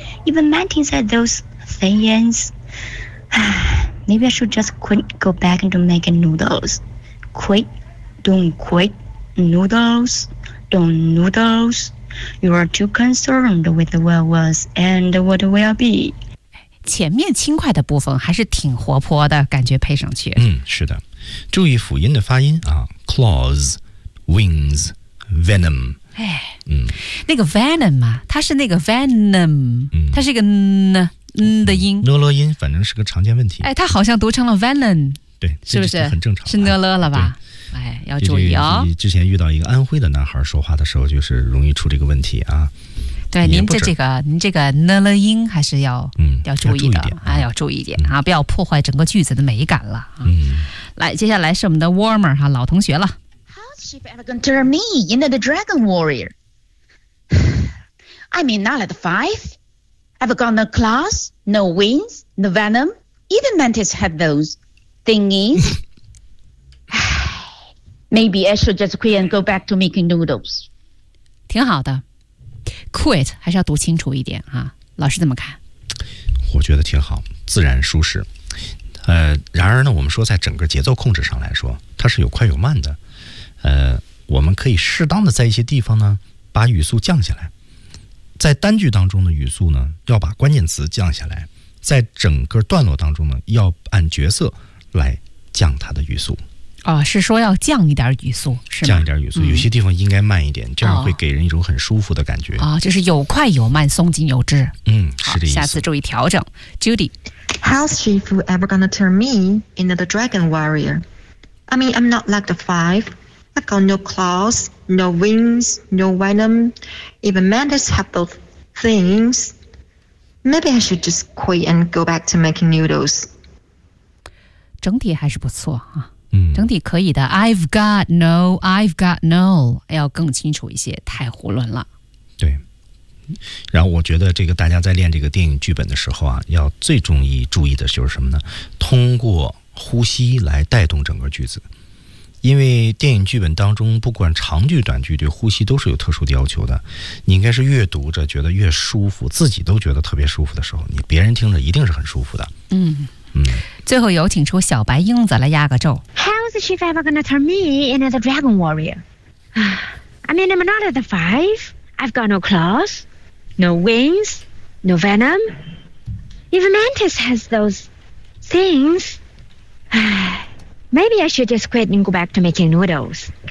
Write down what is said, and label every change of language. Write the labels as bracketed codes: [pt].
[en] Even Martin said those things. Maybe I should just quit, go back into making noodles. Quit, don't quit. Noodles, don't noodles. You are too concerned with what was and what will be. [zh] 前面轻快的部分还是挺活泼的感觉，配上去，嗯，是的，注意辅音的发音啊， claws, wings, venom，哎，嗯，那个 venom 嘛，它是那个 venom， 它是个 n 的音，讷乐音，反正是个常见问题，哎，它好像读成了 venom，对，是不是很正常，是讷乐了吧，哎，要注意哦，之前遇到一个安徽的男孩说话的时候就是容易出这个问题啊，对，您的这个您这个呢了音还是要，嗯，要注意的，哎，要注意一点啊，不要破坏整个句子的美感了，嗯，来，接下来是我们的 Warmer 哈，老同学了。 [en] How's she ever gonna turn me into the dragon warrior? I mean, not like the five. I've got no claws, no wings, no venom. Even mantis have those thingies. Maybe I should just quit and go back to making noodles. [zh] 挺好的。Quit 还是要读清楚一点啊，老师怎么看？我觉得挺好，自然舒适。然而呢，我们说在整个节奏控制上来说，它是有快有慢的。我们可以适当的在一些地方呢把语速降下来，在单句当中的语速呢要把关键词降下来，在整个段落当中呢要按角色来降它的语速。哦，是说要降一点语速是吗？降一点语速，有些地方应该慢一点，这样会给人一种很舒服的感觉。哦，就是有快有慢，松紧有致。嗯，是的意思。下次注意调整。Judy， [en] How's chief ever gonna turn me into the dragon warrior? I mean I'm not like the five. I got no claws, no wings, no venom. Even mantis have those things. Maybe I should just quit and go back to making noodles. [zh] 整体还是不错啊。嗯，整体可以的。 [en] I've got no， [zh] 要更清楚一些，太胡乱了。对，然后我觉得这个大家在练这个电影剧本的时候啊，要最重意注意的就是什么呢？通过呼吸来带动整个句子，因为电影剧本当中不管长句短句，对呼吸都是有特殊的要求的。你应该是越读着觉得越舒服，自己都觉得特别舒服的时候，你别人听着一定是很舒服的。嗯。嗯，最后有请出小白英子来压个咒。 [en] How is the chief ever gonna turn me into the dragon warrior? I mean, I'm not at the five. I've got no claws, no wings, no venom. Even mantis has those things. Maybe I should just quit and go back to making noodles.